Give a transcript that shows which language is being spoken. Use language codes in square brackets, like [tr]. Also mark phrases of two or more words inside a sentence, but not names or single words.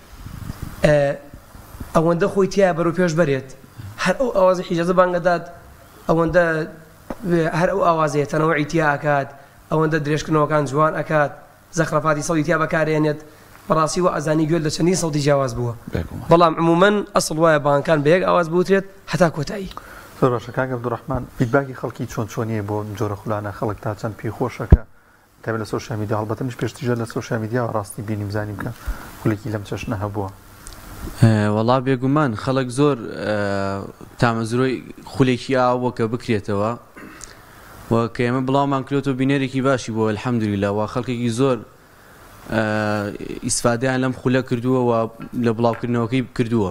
[ckb] ئەوەندە خۆی تایە بەرەو پێش بەرێت هەر ئەو ئاوازی حیجازە بانگەدات ئەوەندە هەر ئەو ئاوازەیە تەنەوعی تیا ئەکات ئەوەندە درێژکردنەوەکان جوان ئەکات زەخرەفاتی سەڵی تیا بەکارێنێت بەڕاستی و ئەزانی گوێت لە چەندی سەڵتی جیاواز بووە بەڵام عمومەن ئەسڵ وایە بانگەکان بە یەک ئاواز بوترێت هەتا کۆتایی. زۆر باشە کاک عەبدوڕەحمان فیدباکی خەڵکی چۆن چۆنیە بۆ جۆرە خولانە خەڵک تا چەند پێی خۆشەکە [ar] تابع للسوشيال ميديا [ckb] هەڵبەتە مش پێشتیژە لە [en] social media [ckb] ڕاستی بینیم زانیم کە خولێکی لەم چەشنە هەبووە. وەڵا بێگومان خەڵک زۆر تامەزرۆی خولێکی ئاوە کە بکرێتەوە و کە ئێمە بڵاومان کرێتەوە بینێرێکی باشی بۆ الحەمدوللیلا و خەڵکێکی زۆر ئیسفادەیان لەم خولە کردووە و لە بڵاوکردنەوەکەی کردووە.